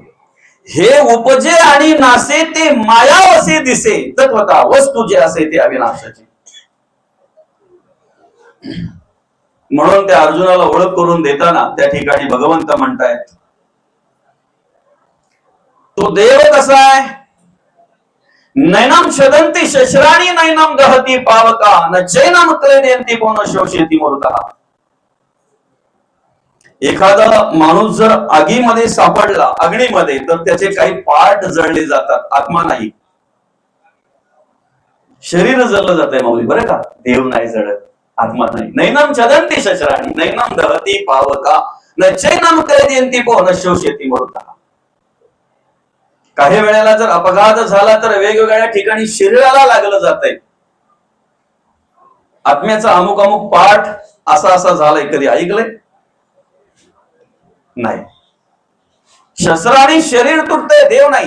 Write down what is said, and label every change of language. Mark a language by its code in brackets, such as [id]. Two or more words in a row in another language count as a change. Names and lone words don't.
[mr] हे उपजे आणि नासे ते माया वसे दिसे, तत्वता वस्तू जे असे ते अविनाशाची. म्हणून त्या अर्जुनाला ओळख करून देताना त्या ठिकाणी भगवंत म्हणतायत, तो देव कसा आहे, [sa] नैनम छदंती शस्त्राणी नैनम दहती पावका न चैनम क्लेदयंती कोण शोषयति मूर्तः. [mr] एखादा माणूस जर आगीमध्ये सापडला, अग्नीमध्ये, तर त्याचे काही पार्ट जळले जातात, आत्मा नाही. शरीर जळलं जातंय माऊली, बरं का. देव नाही जळत, आत्मा नाही. [sa] नैनम छदंती शस्त्राणी नैनम दहती पावका न चैनम क्लेदयंती कोण शोषयति मूर्तः. [mr] काही वेळेला जर अपघात झाला तर वेगवेगळ्या ठिकाणी शरीराला लागलं जातंय. आत्म्याचा अमुक अमुक पाठ असा असा झालाय, कधी ऐकलंय नाही. शस्त्राने शरीर तुटतंय, देव नाही.